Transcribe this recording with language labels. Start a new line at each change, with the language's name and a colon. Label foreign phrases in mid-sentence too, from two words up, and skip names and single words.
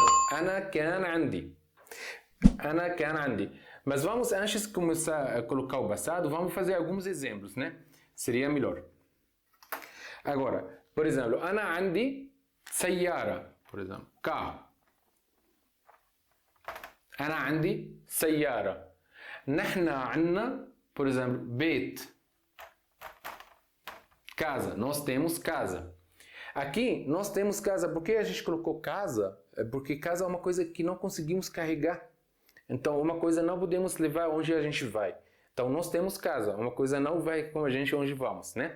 Arabic: أنا كان عندي. أنا كان عندي.
Portuguese: Mas vamos, antes de começar a colocar o passado, vamos fazer alguns exemplos, né? Seria melhor. Agora, por exemplo,
Arabic: أنا عندي سيارة,
Portuguese: por exemplo, carro.
Arabic: أنا عندي سيارة. نحنا عنا,
Portuguese: por exemplo, beit. Casa, nós temos casa. Aqui nós temos casa, por que a gente colocou casa? Porque casa é uma coisa que não conseguimos carregar. Então uma coisa não podemos levar onde a gente vai. Então nós temos casa, uma coisa não vai com a gente onde vamos, né?